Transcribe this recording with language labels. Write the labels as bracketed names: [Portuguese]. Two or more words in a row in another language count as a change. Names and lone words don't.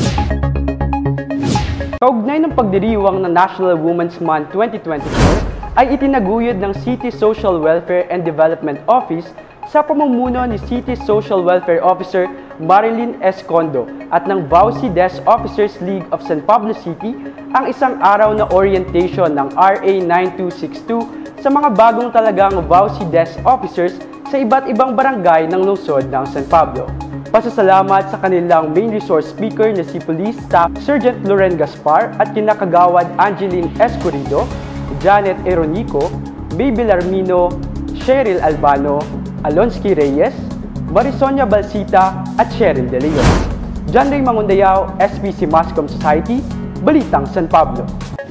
[Filipino] Kaugnay ng pagdiriwang ng National Women's Month 2024 ay itinaguyod ng City Social Welfare and Development Office sa pamumuno ni City Social Welfare Officer Marilyn Escondo at ng VAUSI Desk Officers League of San Pablo City ang isang araw na orientation ng RA 9262 sa mga bagong talagang VAUSI Desk Officers sa iba't ibang barangay ng lungsod ng San Pablo. Pasasalamat sa kanilang [English] main resource speaker [Filipino] na si Police Staff Sergeant Loren Gaspar at kinakagawad Angeline Escurido, Janet Eronico, Baby Larmino, Cheryl Albano, Alonsky Reyes, Marisonia Balsita at Cheryl De Leon. John Ray Mangundayaw, SPC Mascom Society, Balitang San Pablo.